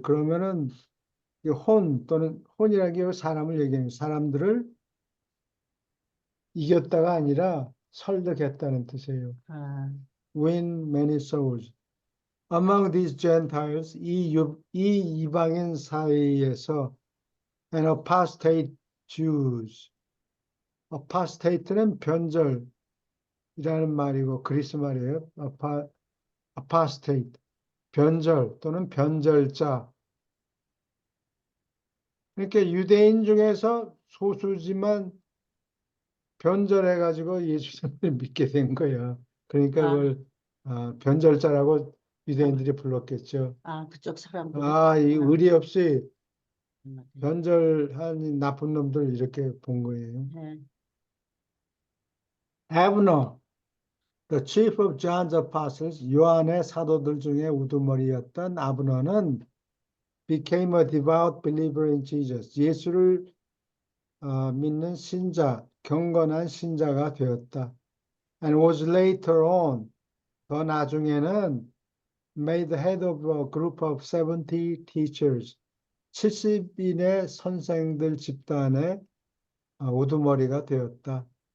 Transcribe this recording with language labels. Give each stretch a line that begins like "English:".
Korean: 그러면은 또는 혼이라는 게 사람을 얘기하는 사람들을 이겼다가 아니라 설득했다는 뜻이에요.
English: Win many souls. Among these Gentiles,
Korean: 이 이방인 사이에서
English: and apostate Jews. apostate
Korean: 는 변절이라는 말이고 그리스 말이에요.
English: apostate,
Korean: 변절 또는 변절자. 이렇게 유대인 중에서 소수지만 변절해가지고 예수님을 믿게 된 거야. 그러니까 아, 그걸 변절자라고 아, 유대인들이 불렀겠죠. 그쪽 사람들이. 이 의리 없이 네. 변절한 이 나쁜 놈들 이렇게 본 거예요. 네.
English: Abner, the chief of John's apostles,
Korean: 요한의 사도들 중에 우두머리였던 아브너는
English: became a devout believer in Jesus.
Korean: 예수를 믿는 신자, 경건한 신자가 되었다.
English: And was later on,
Korean: 더 나중에는
English: made the head of a group of 70 teachers.
Korean: 70인의 선생들 집단의 우두머리가 되었다.